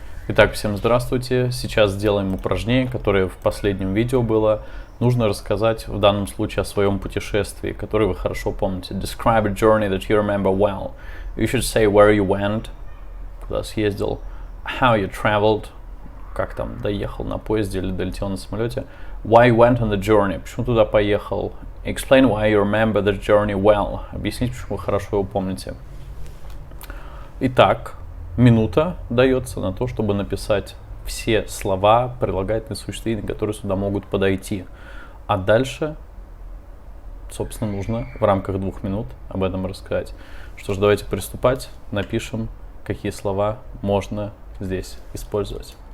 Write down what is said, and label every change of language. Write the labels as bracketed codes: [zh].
[ru] Итак, всем здравствуйте. Сейчас сделаем упражнение, которое в последнем видео было. Нужно рассказать в данном случае о своем путешествии, которое вы хорошо помните. [en] Describe a journey that you remember well. You should say where you went, [ru] куда съездил, [en] how you traveled, [ru] как там доехал на поезде или долетел на самолете, [en] why you went on the journey, [ru] почему туда поехал, [en] explain why you remember the journey well, [ru] объяснить, почему вы хорошо его помните. Итак, минута дается на то, чтобы написать все слова, прилагательные, существительные, которые сюда могут подойти. А дальше, собственно, нужно в рамках 2 минут об этом рассказать. Что ж, давайте приступать. Напишем, какие слова можно здесь использовать.